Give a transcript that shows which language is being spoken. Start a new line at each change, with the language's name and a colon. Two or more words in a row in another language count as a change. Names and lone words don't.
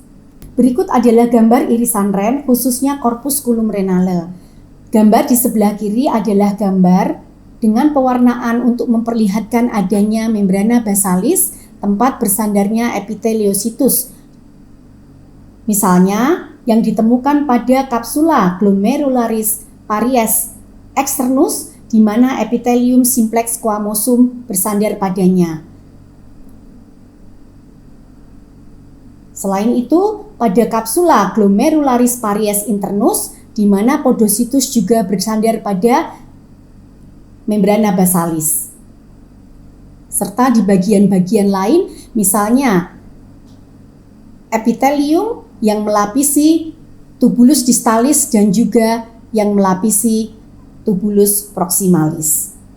Indonesian: Berikut adalah gambar irisan ren khususnya
Latin: corpusculum renale.
Indonesian: Gambar di sebelah kiri adalah gambar dengan pewarnaan untuk memperlihatkan adanya
Latin: membrana basalis,
Indonesian: tempat bersandarnya epitheliositus. Misalnya, yang ditemukan pada
Latin: kapsula glomerularis paries externus
Indonesian: di mana
Latin: epitelium simplex squamosum
Indonesian: bersandar padanya. Selain itu, pada
Latin: kapsula glomerularis paries internus
Indonesian: di mana podositus juga bersandar pada
Latin: membrana basalis.
Indonesian: Serta di bagian-bagian lain, misalnya epitelium yang melapisi
Latin: tubulus distalis
Indonesian: dan juga yang melapisi
Latin: tubulus proximalis.